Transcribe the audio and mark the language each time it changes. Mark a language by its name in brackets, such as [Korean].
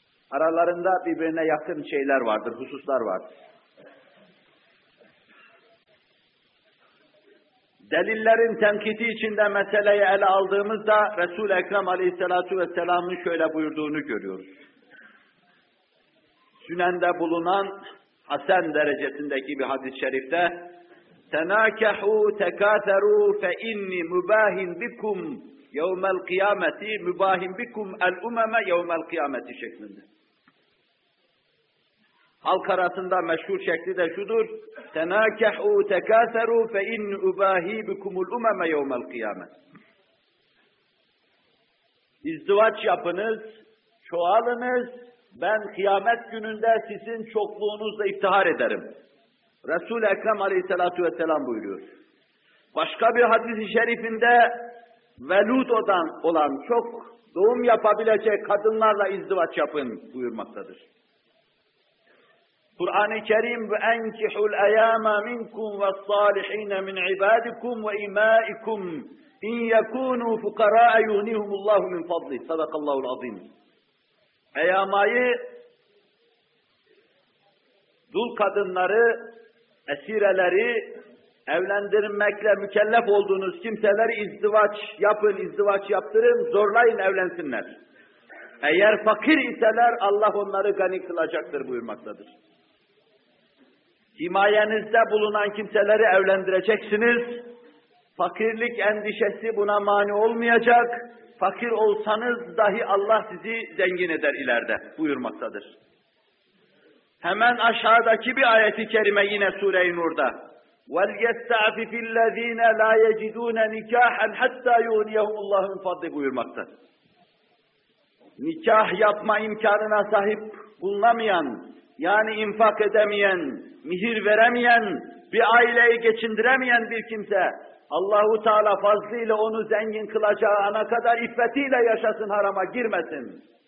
[Turkish] Aralarında birbirine yakın şeyler vardır, hususlar vardır. Delillerin tenkidi içinde meseleyi ele aldığımızda Resul-i Ekrem Aleyhisselatü Vesselam'ın şöyle buyurduğunu görüyoruz. Sünen'de bulunan Hasan derecesindeki bir hadis-i şerifte [Arabic] تَنَاكَحُوا تَكَاثَرُوا فَاِنِّي مُبَاهِنْ بِكُمْ يَوْمَ الْقِيَامَةِ مُبَاهِنْ بِكُمْ الْاُمَمَ يَوْمَ الْقِيَامَةِ [Turkish] şeklinde. Halk arasında meşhur şekli de şudur. [Arabic] تَنَاكَحُوا تَكَاثَرُوا فَاِنْ اُبَاهِي بِكُمُ الْاُمَمَ يَوْمَ الْقِيَامَةِ [Turkish] İzdivaç yapınız, çoğalınız, ben kıyamet gününde sizin çokluğunuzla iftihar ederim. Resul-i Ekrem Aleyhisselatü Vesselam buyuruyor. Başka bir hadis-i şerifinde Velud'dan olan çok doğum yapabilecek kadınlarla izdivaç yapın buyurmaktadır. Kur'an-ı Kerim [Arabic] وَاَنْكِحُ الْاَيَامَ مِنْكُمْ وَالصَّالِحِينَ مِنْ عِبَادِكُمْ وَاِمَائِكُمْ اِنْ يَكُونُوا فُقَرَاءَ يُغْنِهُمُ اللّٰهُ مِنْ فَضْلِهِ صَدَقَ اللّٰهُ الْعَظِيمِ [Turkish] Eyyamayı, dul kadınları, esireleri, evlendirmekle mükellef olduğunuz kimseleri izdivaç yapın, izdivaç yaptırın, zorlayın evlensinler. Eğer fakir iseler Allah onları gani kılacaktır buyurmaktadır. Himayenizde bulunan kimseleri evlendireceksiniz. Fakirlik endişesi buna mani olmayacak. Fakir olsanız dahi Allah sizi zengin eder ileride buyurmaktadır. Hemen aşağıdaki bir ayeti kerime yine Sure-i Nur'da. [Arabic] وَلْيَسْتَعْفِفِ الَّذ۪ينَ لَا يَجِدُونَ نِكَاحًا حَتَّى يُغْنِيَهُمُ اللّٰهُ مِنْ فَضْلِهِ [Turkish] buyurmakta. Nikah yapma imkanına sahip bulunamayan, yani infak edemeyen, mihir veremeyen, bir aileyi geçindiremeyen bir kimse, Allah-u Teala fazlıyla onu zengin kılacağı ana kadar iffetiyle yaşasın, harama girmesin.